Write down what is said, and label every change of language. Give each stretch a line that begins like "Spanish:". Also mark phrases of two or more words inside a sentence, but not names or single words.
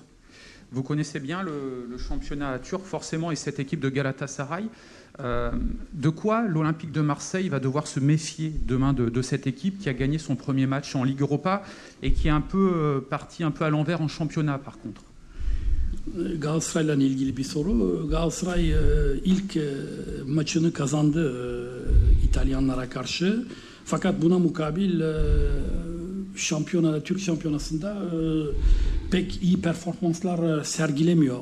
French: Vous connaissez bien le championnat turc, forcément, et cette équipe de Galatasaray. De quoi l'Olympique de Marseille va devoir se méfier demain de cette équipe qui a gagné son premier match en Ligue Europa et qui est un peu partie un peu à l'envers en championnat, par contre?
Turkish: Galatasaray'la ilgili bir soru. Galatasaray ilk maçını kazandı İtalyanlara karşı. Fakat buna mukabil Türk şampiyonasında pek iyi performanslar sergilemiyor.